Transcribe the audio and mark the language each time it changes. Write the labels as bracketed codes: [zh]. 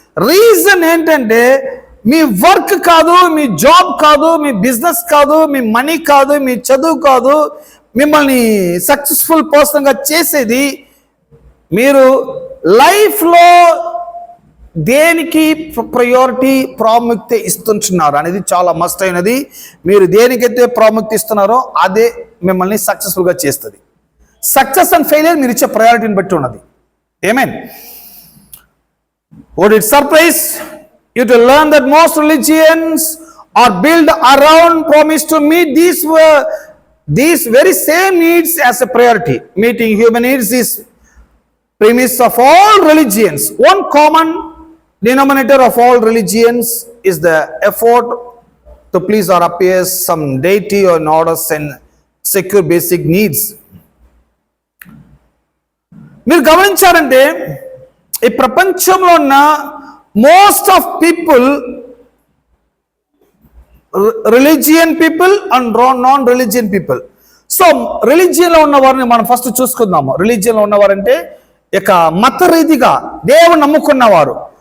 [te] Reason ఏంటంటే మీ work కాదు, మీ job కాదు, మీ బిజినెస్ కాదు, మీ మనీ కాదు, మీ చదువు కాదు, మిమ్మల్ని సక్సెస్ఫుల్ పర్సన్గా చేసేది మీరు లైఫ్లో దేనికి ప్రయారిటీ ప్రాముఖ్యత ఇస్తుంటున్నారు అనేది చాలా మస్ట్ అయినది. మీరు దేనికైతే ప్రాముఖ్యత ఇస్తున్నారో అదే మిమ్మల్ని సక్సెస్ఫుల్గా చేస్తుంది. సక్సెస్ అండ్ ఫెయిలియర్ మీరు ఇచ్చే ప్రయారిటీని బట్టి ఉన్నది. ఆమేన్. [en] Would it surprise you to learn that most religions are built around promise to meet these very same needs as a priority? Meeting human needs is premise of all religions. One common denominator of all religions is the effort to please or appease some deity or in order and secure basic needs. [te] మీరు గమనించారంటే ఈ ప్రపంచంలో ఉన్న [en] Most of people, religion people and non religion people. [te] So రిలీజియన్లో ఉన్న వారిని మనం first చూసుకుందాము. రిలీజియన్లో ఉన్నవారంటే ఇక మత రీతిగా దేవుని నమ్ముకున్నవారు.